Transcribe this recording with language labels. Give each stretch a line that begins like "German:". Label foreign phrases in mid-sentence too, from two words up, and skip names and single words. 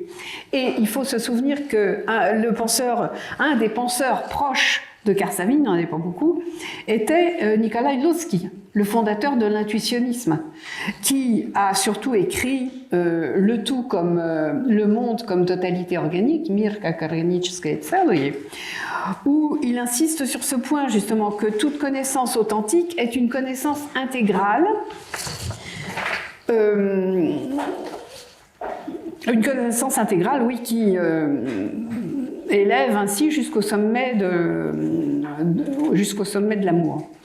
French: Et il faut se souvenir que un des penseurs proches de Karsavin, il n'en est pas beaucoup, était Nikolai Lossky, le fondateur de l'intuitionnisme, qui a surtout écrit le tout comme le monde comme totalité organique,
Russian: Mir как органическое целое,
French: où il insiste sur ce point justement que toute connaissance authentique est une connaissance intégrale, une connaissance intégrale, oui, qui élève ainsi jusqu'au sommet de l'amour.